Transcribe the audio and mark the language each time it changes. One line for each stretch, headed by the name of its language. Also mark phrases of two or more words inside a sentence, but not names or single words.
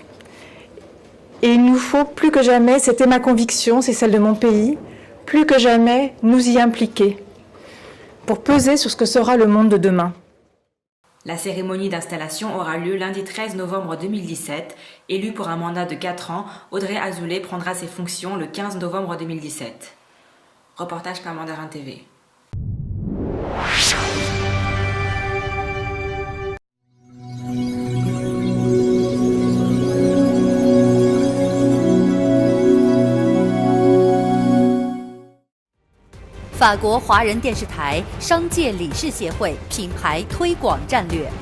French: Et il nous faut plus que jamais, c'était ma conviction, c'est celle de mon pays, plus que jamais nous y impliquer pour peser sur ce que sera le monde de demain. La cérémonie d'installation aura lieu lundi 13 novembre 2017. Élue pour un mandat de 4 ans, Audrey Azoulay prendra ses fonctions le 15 novembre 2017. Reportage par Mandarin TV.
Chinese: 《法国华人电视台商界理事协会品牌推广战略》。